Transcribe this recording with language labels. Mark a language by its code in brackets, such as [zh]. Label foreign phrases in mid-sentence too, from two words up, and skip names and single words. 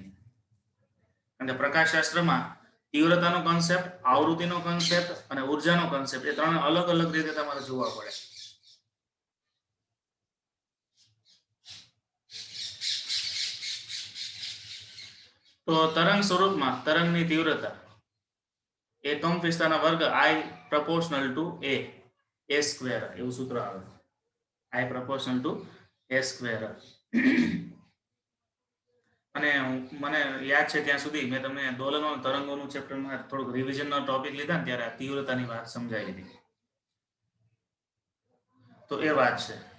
[gu] કારણ કે પ્રકાશશાસ્ત્રમાં તીવ્રતાનો કોન્સેપ્ટ, આવૃત્તિનો કોન્સેપ્ટ અને ઉર્જાનો કોન્સેપ્ટ એ ત્રણ અલગ અલગ રીતે તમારે જોવા પડે. તો તરંગ સ્વરૂપમાં તરંગની તીવ્રતા એ કંપ વિસ્તારના વર્ગ [en] I proportional to a square [gu] એવું સૂત્ર આવે. [en] I proportional to a square. [gu] અને મને યાદ છે ત્યાં સુધી મેં તમને દોલનો તરંગોનું ચેપ્ટરમાં થોડુંક રિવિઝનનો ટોપિક લીધા ને ત્યારે આ તીવ્રતાની વાત સમજાવી દીધી. તો એ વાત છે.